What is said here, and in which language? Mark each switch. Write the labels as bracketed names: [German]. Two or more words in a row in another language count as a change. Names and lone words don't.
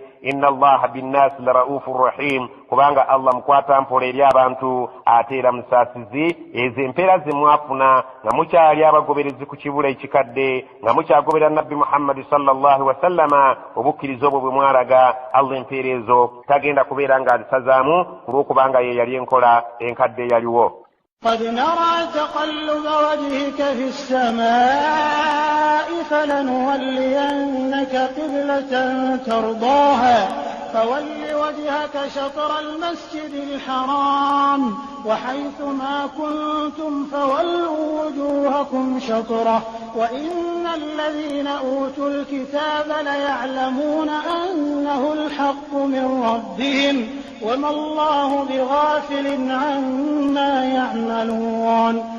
[Arabic] إن الله بالناس لرءوف رحيم [Ganda] kubanga Allah mukwata mpola eri abantu ate era musaasizi. ezo empeera ze mwafuna nga mukyali abagoberezi ku kibula ekikadde nga mukyagoberera nabbi Muhammad [Arabic] صلى الله عليه وسلم [Ganda] obukkiriza obwo bwe mwalaga Allah empeera ezo tagenda kubeera nga azisazaamu ku lw'okubanga ye yali enkola enkadde eyaliwo. [Arabic] قد نرى تقلب وجهك في السماء فلنولينك قبلة ترضاها فول وجهك شطر المسجد الحرام وحيث ما كنتم فولوا وجوهكم شطره وإن الذين أوتوا الكتاب ليعلمون أنه الحق من ربهم وما الله بغافل عما يعملون.